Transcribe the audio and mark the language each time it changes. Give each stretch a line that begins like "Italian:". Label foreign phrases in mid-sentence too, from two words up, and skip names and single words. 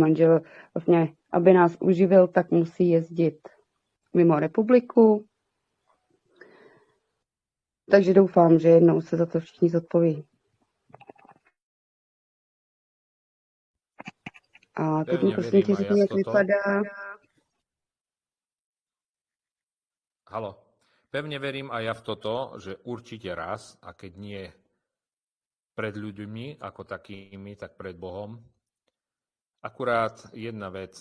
Czech: Manžel vlastně, aby nás uživil, tak musí jezdit mimo republiku. Takže doufám, že jednou se za to všichni zodpoví. A teď mi
Slovak: Pevne
Czech: prosím tě
Slovak: verím aj ja
Czech: řekni,
Slovak: v
Czech: jak
Slovak: toto.
Czech: vypadá. Halo.
Slovak: Pevne verím aj ja v toto, že určite raz, a keď nie pred ľuďmi ako takými, tak pred Bohom. Akurát jedna vec.